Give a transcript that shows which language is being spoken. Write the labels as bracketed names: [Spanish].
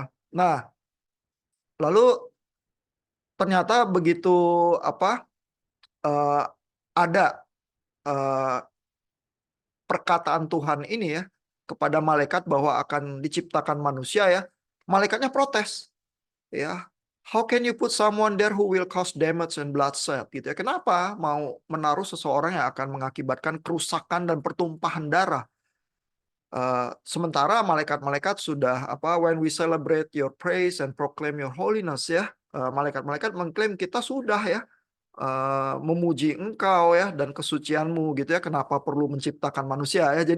[Indonesian] Nah, lalu ternyata begitu apa eh, ada eh, perkataan Tuhan ini ya kepada malaikat bahwa akan diciptakan manusia ya, malaikatnya protes ya. [English] How can you put someone there who will cause damage and bloodshed [Indonesian] gitu ya? Kenapa mau menaruh seseorang yang akan mengakibatkan kerusakan dan pertumpahan darah? Sementara malaikat-malaikat sudah [English] when we celebrate your praise and proclaim your holiness [Indonesian] ya, malaikat-malaikat mengklaim kita sudah ya memuji engkau ya dan kesucianmu gitu ya, kenapa perlu menciptakan manusia ya.